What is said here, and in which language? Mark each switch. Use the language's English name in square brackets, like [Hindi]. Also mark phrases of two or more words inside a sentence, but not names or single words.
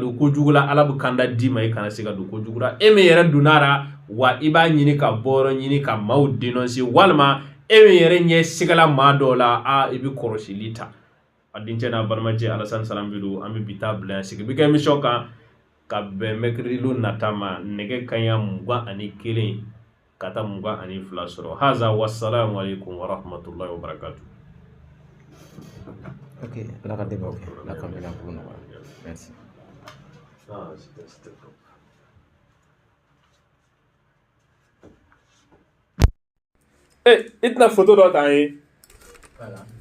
[Bambara] don kojugu la ala bɛ kanda d'i ma i kana se ka don kojugu la e min yɛrɛ donna la wa i b'a ɲini ka bɔyɔrɔ ɲini ka maaw dénoncer walima e min yɛrɛ ɲɛ sigala maa dɔw la i bɛ kɔlɔsili ta a dencɛ n'a balimacɛ Alassane Salambido an bɛ bi taa bila yan sigi bi kɛ émission kan ka bɛn mercredi nata ma nɛgɛ kanɲɛ 21 ka taa 22 sɔrɔ haza [Arabic] والسلام عليكم ورحمة الله وبركاته. [French] Ok, la débat, la caméra pour nous. Merci. C'était top. [Bambara] Eh, itna photo dɔ ta ye. Voilà.